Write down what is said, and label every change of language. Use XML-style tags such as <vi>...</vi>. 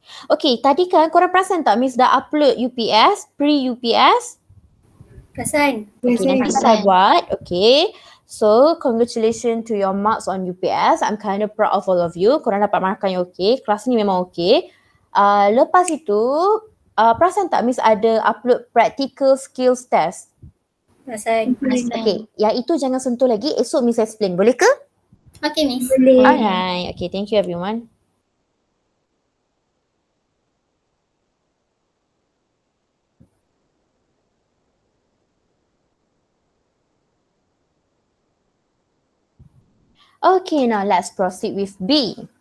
<ms>Okay, tadi kan korang perasan tak Miss dah upload UPS, pre-UPS? Perasan? Okay, nanti saya buat. Okay.</ms> <en>So, congratulations to your marks on UPS. I'm kind of proud of all of you.</en> <ms>Korang dapat markah yang okay. Kelas ni memang okay. Lepas itu, perasan tak Miss ada upload practical skills test? Perasan. Okay, yang itu jangan sentuh lagi. Esok Miss explain. Boleh ke? Okay Miss.</ms> <en>Alright. Okay, thank you everyone. Okay, now let's proceed with B.</en>